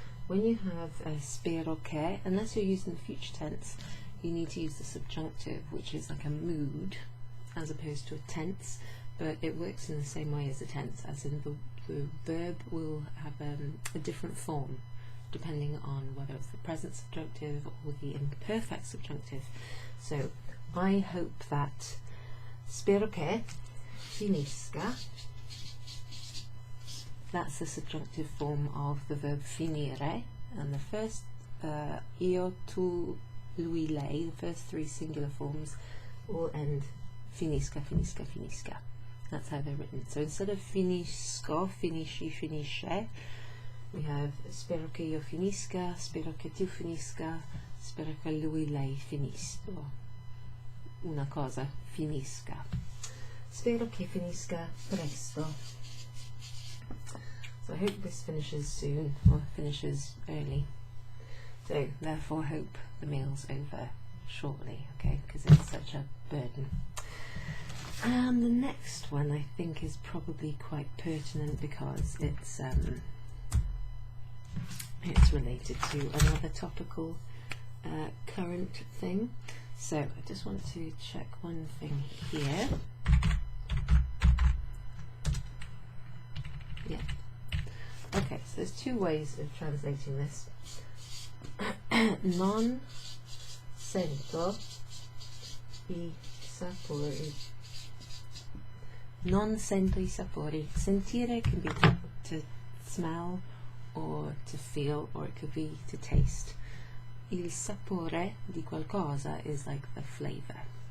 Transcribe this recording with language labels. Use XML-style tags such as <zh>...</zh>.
<en>When you have spero che, unless you're using the future tense, you need to use the subjunctive, which is like a mood, as opposed to a tense, but it works in the same way as a tense, as in the verb will have a different form, depending on whether it's the present subjunctive or the imperfect subjunctive. So, I hope that</en> <it>spero che finisca.</it> <en>That's the subjunctive form of the verb finire, and the first io, tu, lui, lei, the first 3 singular forms all end finisca, finisca, finisca. That's how they're written. So instead of finisco, finisci, finisce, we have</en> <it>spero che io finisca, spero che tu finisca, spero che lui, lei finisca. Una cosa finisca. Spero che finisca presto.</it> <en>So I hope this finishes soon, or finishes early. So therefore hope the meal's over shortly, okay, because it's such a burden. And the next one I think is probably quite pertinent because it's related to another topical current thing. So I just want to check one thing here. Yeah. Okay, so there's 2 ways of translating this.</en> <it>Non sento I sapori. Non sento I sapori.</it> <en>Sentire can be to smell or to feel, or it could be to taste.</en> <it>il sapore di qualcosa</it> <en>is like the flavor.</en>